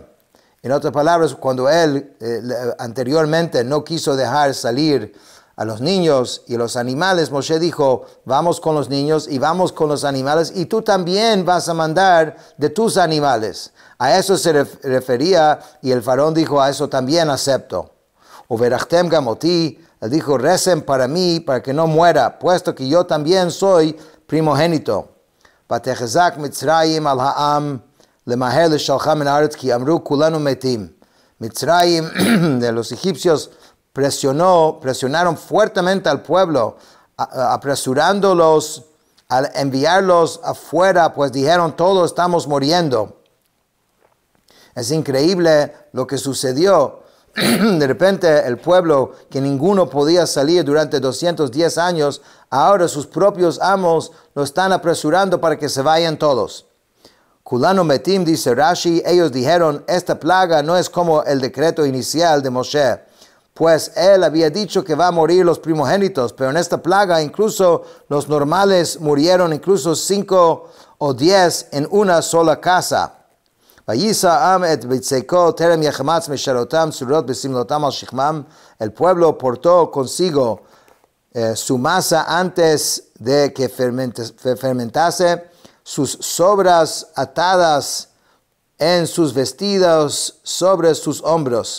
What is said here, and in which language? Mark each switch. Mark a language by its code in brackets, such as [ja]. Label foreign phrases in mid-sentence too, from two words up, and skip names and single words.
[es] En otras palabras, cuando él anteriormente no quiso dejar salir a los niños y los animales, Moshe dijo, vamos con los niños y vamos con los animales, y tú también vas a mandar de tus animales. A eso se refería, y el faraón dijo, a eso también acepto. [he] וברכתם גם אותי, [es] él dijo, recen para mí, para que no muera, puesto que yo también soy primogénito. [he] ותחזק מצרים על העם, למהר לשלחם מן הארץ, כי אמרו כלנו מתים. [es] Mitzrayim, de los egipcios, presionaron fuertemente al pueblo, apresurándolos al enviarlos afuera, pues dijeron, todos estamos muriendo. Es increíble lo que sucedió. De repente el pueblo, que ninguno podía salir durante 210 años, ahora sus propios amos lo están apresurando para que se vayan todos. [he] כלנו מתים, [es] dice Rashi, ellos dijeron, esta plaga no es como el decreto inicial de Moshe, pues él había dicho que va a morir los primogénitos, pero en esta plaga incluso los normales murieron, incluso 5 o 10 en una sola casa. El pueblo portó consigo su masa antes de que fermentase, sus sobras atadas en sus vestidos sobre sus hombros.